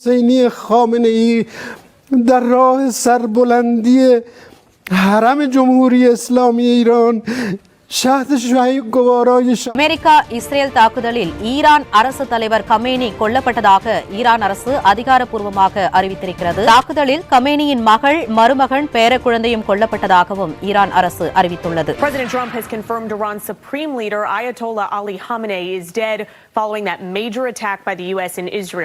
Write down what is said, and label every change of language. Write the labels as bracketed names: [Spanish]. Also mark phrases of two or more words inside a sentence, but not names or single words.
[Persian] حسینی خامنه‌ای در راه سربلندی حرم جمهوری اسلامی ایران [Tamil] அமெரிக்கா இஸ்ரேல் தாக்குதலில் ஈரான் அரசு தலைவர் கமேனி கொல்லப்பட்டதாக ஈரான் அரசு அதிகாரப்பூர்வமாக அறிவித்திருக்கிறது. தாக்குதலில் கமேனியின் மகள், மருமகன், பேரக்குழந்தையும் கொல்லப்பட்டதாகவும் ஈரான் அரசு அறிவித்துள்ளது. [English] President Trump has confirmed Iran's supreme leader Ayatollah Ali Khamenei is dead following that major attack by the US in Israel.